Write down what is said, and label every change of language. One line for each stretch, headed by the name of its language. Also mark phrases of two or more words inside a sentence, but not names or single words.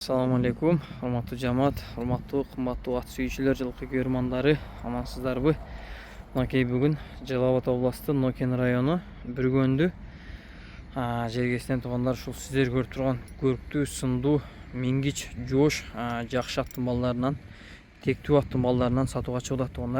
Arabic: السلام عليكم,
Kyrgyz: урматтуу жамаат, урматтуу кымбаттуу ат сүйүүчүлөр, жылкы көрмандары, амансыздарбы? Мынакей бүгүн Жалал Абад областы Нокен району Бүргөндү жергесинен туугандар ушул сиздер көрүп турган көрктүү, сындуу, мингич, жоош, жакшы аттын балдарынан, тектүү аттын балдарынан сатууга чыгып атат туугандар.